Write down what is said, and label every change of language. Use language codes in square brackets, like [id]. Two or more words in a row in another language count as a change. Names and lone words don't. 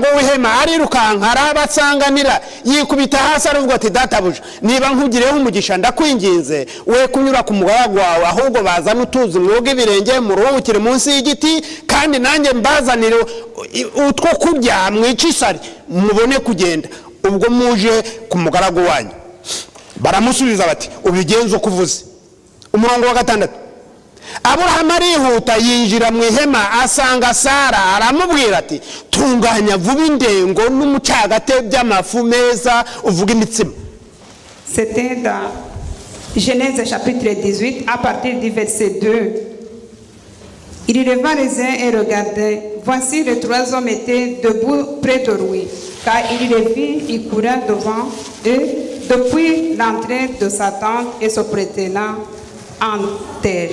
[rw] w'ihema arirukanka arabasanganira yikubita hasi aravuga ati databuja niba nkugireho umugisha ndakwinginze we kunyura ku mugaragu wawe ahubwo bazana utuzi mwoge ibirenge muruhukire munsi y'igiti kandi nanjye mbazanire utwo kurya mwicisari mubone kugenda ubwo muje ku mugaragu wanyu. Baramusubiza bati ubigenze uko uvuze. Umurongo wa 6. Aburahamu arihuta yinjira mu ihema asanga Sara aramubwira ati tunganya vuba indengo n'umucagate by'amafu meza uvuga imitsima. [fr] C'était dans Genèse chapitre 18 à partir du verset 2. Il leva les yeux et regardait. Voici les 3 hommes étaient debout près de lui. Car il les vit, il courait devant eux depuis l'entrée de sa tente et se prétenant en terre.